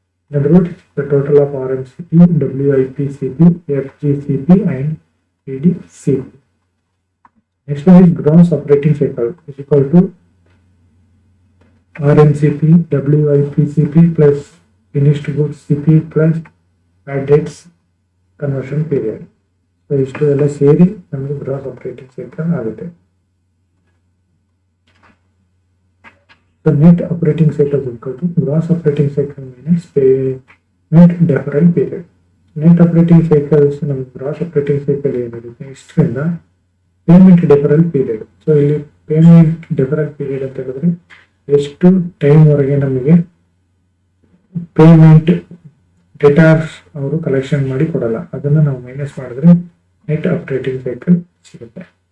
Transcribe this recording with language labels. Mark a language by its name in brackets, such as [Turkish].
[English] In other words, the total of RMCP, WIPCP, FGCP and PDCP. Next one is gross operating cycle is equal to RMCP, WIPCP plus finished goods CP plus bad debts conversion period. [Kannada] So ಇಷ್ಟು ಎಲ್ಲ ಸೇರಿ ನಮಗೆ gross operating cycle ಆಗುತ್ತೆ. [English] The net operating cycle is equal to gross operating cycle minus payment deferral period. [Kannada] Net operating cycles ನಮಗೆ gross operating cycle ಏನಿರುತ್ತೆ ಇಷ್ಟರಿಂದ payment ಡೆಫರಲ್ period. So ಇಲ್ಲಿ payment ಡೆಫರಲ್ period ಅಂತ ಹೇಳಿದ್ರೆ ಎಷ್ಟು ಟೈಮ್ ವರೆಗೆ ನಮಗೆ ಪೇಮೆಂಟ್ ಡೆಟಾರ್ಸ್ ಅವರು ಕಲೆಕ್ಷನ್ ಮಾಡಿ ಕೊಡಲ್ಲ, ಅದನ್ನ ನಾವು ಮೈನಸ್ ಮಾಡಿದ್ರೆ ನೆಟ್ ಆಪರೇಟಿಂಗ್ ಸೈಕಲ್ ಸಿಗುತ್ತೆ.